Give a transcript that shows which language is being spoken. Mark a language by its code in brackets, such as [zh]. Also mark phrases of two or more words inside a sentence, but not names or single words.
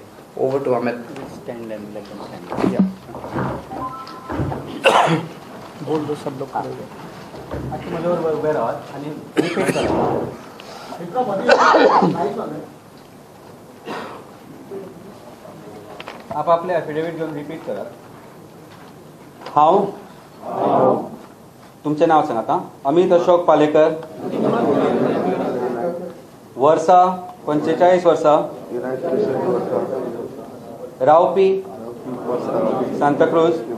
[en] over to Amit. [hi] बोल दो सब लोग। [kok] रिपीट करा। आप आपले एफिडेविट घेऊन रिपीट करा। हांव तुमचे नाव सांगात। अमित अशोक पालेकर, वर्सा 45 वर्सां, रावपी सांताक्रूज,